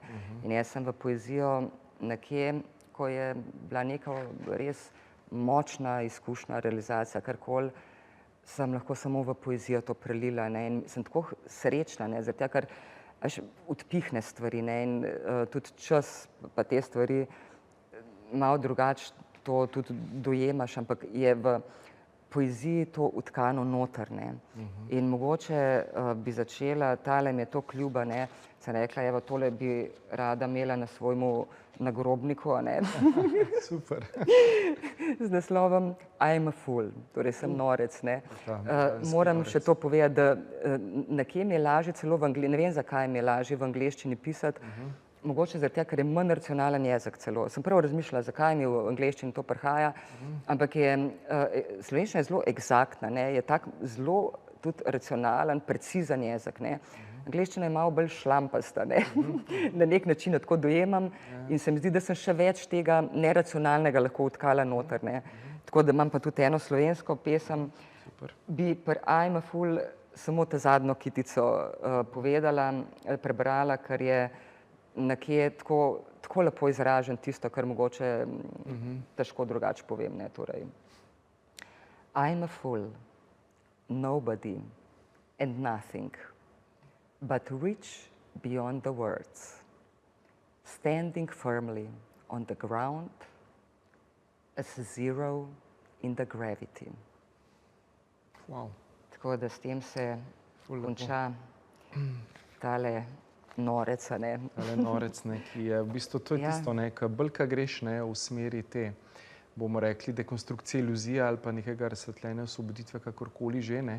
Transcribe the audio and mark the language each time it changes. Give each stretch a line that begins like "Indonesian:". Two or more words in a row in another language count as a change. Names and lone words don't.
Slovenian: In jaz sem v poezijo nekje, ko je bila neka res močna izkušnja, realizacija, karkoli, sem lahko samo v poezijo to prelila, ne, in sem tako srečna, ne, zato ker veš, odpihne stvari, ne, in tudi čas pa te stvari malo drugače to tudi dojemaš, ampak je v poeziji to utkano noter, ne. In mogoče bi začela, tale mi je to kljuba, ne, sem rekla, evo, tole bi rada imela na svojmu nagrobniku, a ne. Super. Z naslovom I am a fool, torej sem norec, ne. Britanski Moram norec. še to povedati, da nekje mi je lažje celo v ne vem, zakaj mi je lažje v angleščini pisati, mogoče zaradi tega, ker je manj racionalen jezik celo. Sem prav razmišljala, zakaj mi v angleščini to prihaja, ampak je slovenščina je zelo eksaktna, ne, je tak zelo tudi racionalen, precizen jezik, ne. Angleščina je malo bolj šlampasta, ne, na nek način jo tako dojemam in se mi zdi, da sem še več tega neracionalnega lahko vtkala noter, ne. Tako da imam pa tudi eno slovensko pesem, Super. bi pri I am a fool samo ta zadnjo kitico povedala, prebrala, ker je nekje tako lepo izražen tisto, kar mogoče težko drugače povem, ne, torej.
English: I am a fool, nobody and nothing, but rich beyond the words, standing firmly on the ground as a zero in the gravity.
Slovenian: Wow. Tako da s tem se Ful lepo. konča tale norec, a ne. Ale norec, ne, ki je v bistvu to je Ja. tisto, ne, ke bolj, ke greš, ne, v smeri te, bomo rekli, dekonstrukcije iluzije ali pa nekega razsvetljenja, osvoboditve, kakorkoli že, ne,